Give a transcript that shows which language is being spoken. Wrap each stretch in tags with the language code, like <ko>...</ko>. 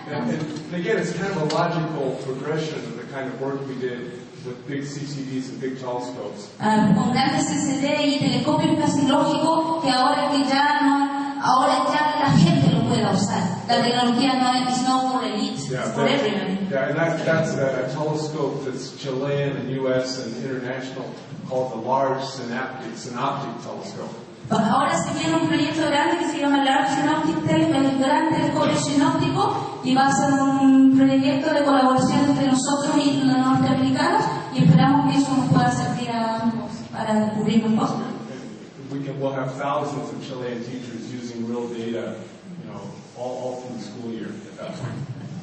<en>And again, it's kind of a logical progression of the kind of work we did with big CCDs and big telescopes.</en> <es>Con grandes CCD y telescopios casi lógico que ahora ya la gente lo pueda usar. La tecnología no es</es> <en>for elite, it's for everybody. Yeah, and that's a telescope that's Chilean and U.S. and international, called the Large Synoptic Telescope.</en> <es>Ahora se viene un proyecto grande que se llama Large Synoptic Telescope, el gran telescopio sinóptico, y va a ser un proyecto de colaboración entre nosotros y los norteamericanos, y esperamos que eso nos pueda servir a ambos para descubrir un poco.</es> <en>We'll have thousands of Chilean teachers using real data, all through the school year at that point.</en>